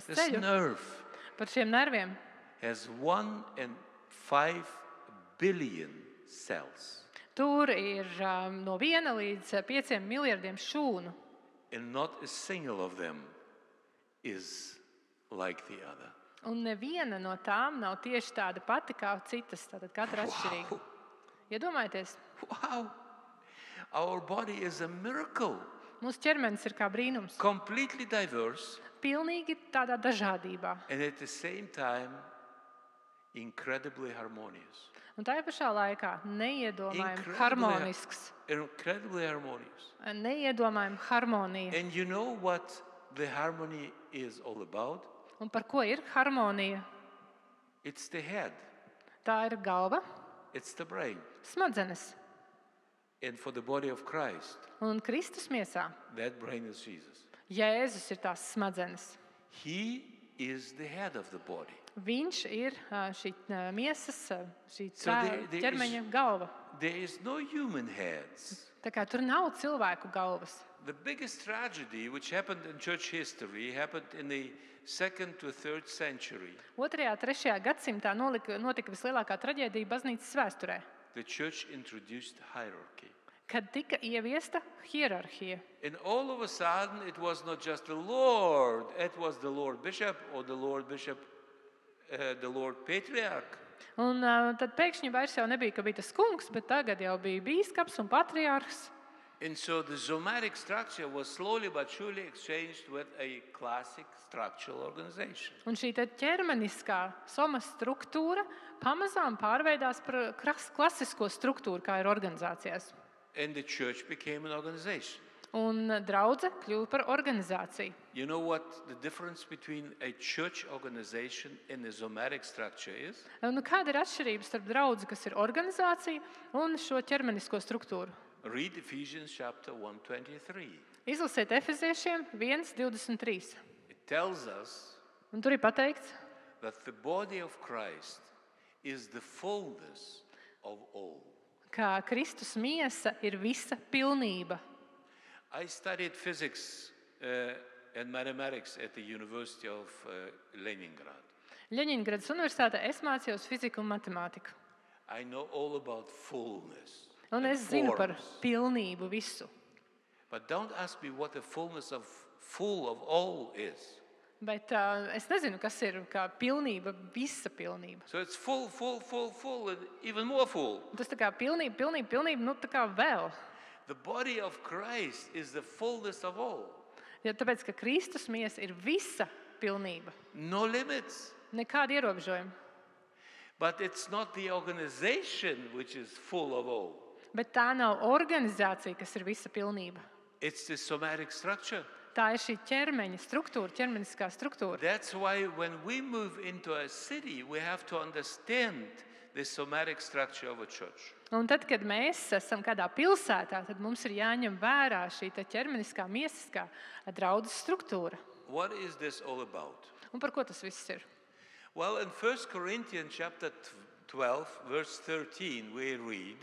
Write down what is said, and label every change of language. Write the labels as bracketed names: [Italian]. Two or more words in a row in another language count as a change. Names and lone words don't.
[English] this [Latvian] ceļu, [English] nerve, [Latvian] par šiem nerviem, [English] has 1.5 billion cells. [Latvian] tur ir no 1 līdz 5 miljardiem šūnu. [English] And not a single of them is like the other. [Latvian] Un neviena no tām nav tieši tāda pati kā citas. Tātad katra atšķirīga. [English] Wow. [Latvian] Iedomājieties, [English] Wow! Our body is a miracle. [Latvian] mūsu ķermenis ir kā brīnums. [English] Completely diverse [Latvian] Pilnīgi tādā dažādībā. [English] and at the same time incredibly harmonious. [Latvian] Un tajā pašā laikā neiedomājami [English] Incredibly- [Latvian] harmonisks. [English] Incredibly harmonious. [Latvian] Neiedomājami harmonija. [English] And you know what the harmony is all about? [Latvian] Un par ko ir harmonija? [English] It's the head, [Latvian] Tā ir galva, [English] it's the brain. [Latvian] smadzenes. [English] And for the body of Christ, [Latvian] Un Kristus miesā [English] that brain is Jesus. [Latvian] Jēzus ir tās smadzenes. [English] He is the head of the body. [Latvian] Viņš ir šī miesas, šī [English] So there [Latvian] ķermeņa galva. [English] There is no human heads. [Latvian] Tā kā tur nav cilvēku galvas. [English] The biggest tragedy which happened in church history happened in the 2nd to 3rd century. [Latvian] 2. un 3. gadsimtā notika vislielākā traģēdija baznīcas vēsturē, [English] The church introduced hierarchy. [Latvian] kad tika ieviesta hierarhija. [English] And all of a sudden, it was not just the Lord, it was the Lord Bishop or the Lord Bishop, the Lord Patriarch. [Latvian] Un tad pēkšņi vairs jau nebija, ka bija tas kungs, bet tagad jau bija bīskaps un patriārhs. [English] And so the somatic structure was slowly but surely exchanged with a classic structural organization. [Latvian] Un šī te ķermeniskā soma struktūra pamazām pārveidās par klasisko struktūru, kā ir organizācijās. [English] And the church became an organization. [Latvian] Un draudze kļuva par organizāciju. [English] You know what the difference between a church organization and a somatic structure is? [Latvian] Un kāda ir atšķirība starp draudzi, kas ir organizācija, un šo ķermenisko struktūru? [English] Read Ephesians chapter 1:23. [Latvian] Izlasiet Efeziešiem 1:23. [English] It tells us [Latvian] Un tur ir pateikts, [English] that the body of Christ is the fullness of all. [Latvian] ka Kristus miesa ir visa pilnība. [English] I studied physics and mathematics at the University of Leningrad. [Latvian] Ļeņingradas universitātē es mācījos fiziku un matemātiku. [English] I know all about fullness. [Latvian] Un [English] and [Latvian] es zinu par [English] fullness. [Latvian] pilnību visu. [English] But don't ask me what the fullness of full of all is. [Latvian] Bet es nezinu, kas ir kā pilnība, visa pilnība. [English] So it's full, and even more full. [Latvian] Un tas tā kā pilnība, nu tā kā vēl. [English] The body of Christ is the fullness of all. [Latvian] Ja tāpēc, ka Kristus miesa ir visa pilnība. [English] No limits. [Latvian] Nekāda ierobežojuma. [English] But it's not the organization which is full of all. [Latvian] Bet tā nav organizācija, kas ir visa pilnība. [English] It's the somatic structure. [Latvian] Tā ir šī ķermeņa struktūra, ķermeniskā struktūra. [English] That's why when we move into a city, we have to understand the somatic structure of a church. [Latvian] Un tad, kad mēs esam kādā pilsētā, tad mums ir jāņem vērā šī te ķermeniskā, miesiskā draudzes struktūra. [English] What is this all about? [Latvian] Un par ko tas viss ir? [English] Well, in 1 Corinthians chapter 12, verse 13, we read